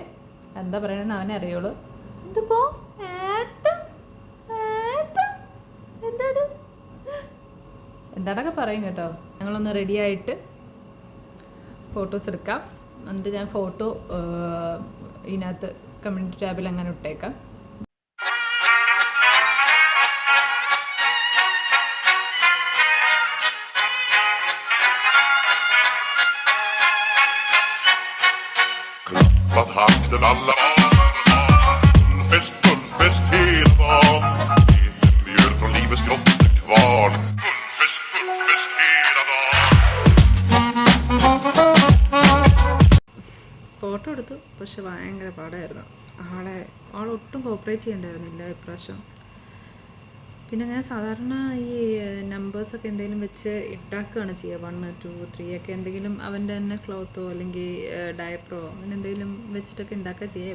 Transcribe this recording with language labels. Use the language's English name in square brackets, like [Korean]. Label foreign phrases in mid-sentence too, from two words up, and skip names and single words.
[Malayalam] എന്താ പറയണെന്ന് അവനെ അറിയുള്ളൂ. എന്തിപ്പോ എന്താണൊക്കെ പറയും കേട്ടോ. ഞങ്ങളൊന്ന് റെഡി ആയിട്ട് ഫോട്ടോസ് എടുക്കാം. എന്നിട്ട് ഞാൻ ഫോട്ടോ ഇതിനകത്ത് കമ്മ്യൂണിറ്റി ടാബിൽ അങ്ങനെ ഇട്ടേക്കാം. [Swedish] Takten alla Gullfest hela dagen. Mjöl från livets grottekvarn. Gullfest hela dagen. [Malayalam] ഫോട്ടോ എടുത്തു. പക്ഷെ ഭയങ്കര പാടായിരുന്നു. ആളൊട്ടും കോപ്പറേറ്റ് ചെയ്യണ്ടായിരുന്നില്ല ഇപ്രാവശ്യം. പിന്നെ ഞാൻ സാധാരണ ഈ നമ്പേഴ്സൊക്കെ എന്തെങ്കിലും വെച്ച് ഉണ്ടാക്കുകയാണ് ചെയ്യുക. 1, 2, 3 ഒക്കെ എന്തെങ്കിലും അവൻ്റെ തന്നെ ക്ലോത്തോ അല്ലെങ്കിൽ ഡയപ്പറോ അങ്ങനെ എന്തെങ്കിലും വെച്ചിട്ടൊക്കെ ഉണ്ടാക്കുക ചെയ്യുക.